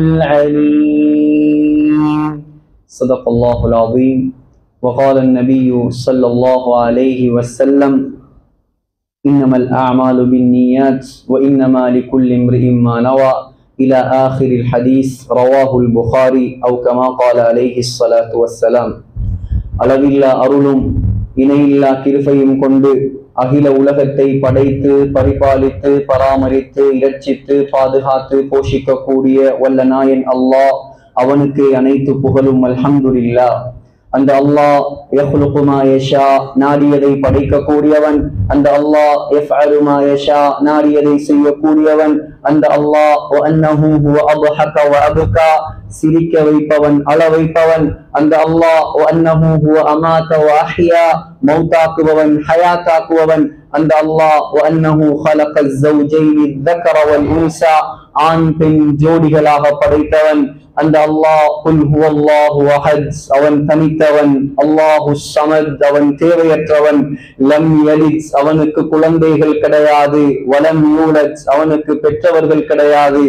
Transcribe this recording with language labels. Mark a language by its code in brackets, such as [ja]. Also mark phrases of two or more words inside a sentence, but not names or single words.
[ar] العليم صدق الله العظيم وقال النبي صلى الله عليه وسلم إنما الأعمال بالنيات وإنما لكل امرئ ما نوى إلى آخر الحديث رواه البخاري أو كما قال عليه الصلاة والسلام [ta] அளவில்லா அருளும் இணையில்லா கிருபையும் கொண்டு அகில உலகத்தை படைத்து பரிபாலித்து பராமரித்து இரட்சித்து பாதுகாத்து போஷிக்கக்கூடிய வல்ல நாயன் அல்லாஹ் அவனுக்கு அனைத்து புகழும் அல்ஹம்துலில்லாஹ். அந்த அல்லாஹ் [ar] يخلق ما يشاء [ta] நாடியதை படைக்கக்கூடியவன். அந்த அல்லாஹ் [ar] يفعل ما يشاء [ta] நாடியதை செய்யக்கூடியவன். அந்த அல்லாஹ் [ar] وأنه هو أضحك وأبكى [ta] சிரிக்க வைப்பவன் அழ வைப்பவன். அந்த அல்லாஹ் [ar] وأنه هو أمات وأحيا [ta] மௌதாக்குபவன் ஹயாத்தாக்குபவன். அந்த அல்லாஹ் [ar] وأنه خلق الزوجين الذكر والانثى [ta] ஆண் பெண் ஜோடிகளாக படைத்தவன். அந்த அல்லாஹ் [ar] قل هو الله أحد [ta] அவன் தனித்தவன். [ar] الله صمد [ta] அவன் தேவையற்றவன். [ar] لم يلد [ta] அவனுக்கு குழந்தைகள் கிடையாது. [ar] ولم يولد [ta] அவனுக்கு பெற்றவர்கள் கிடையாது.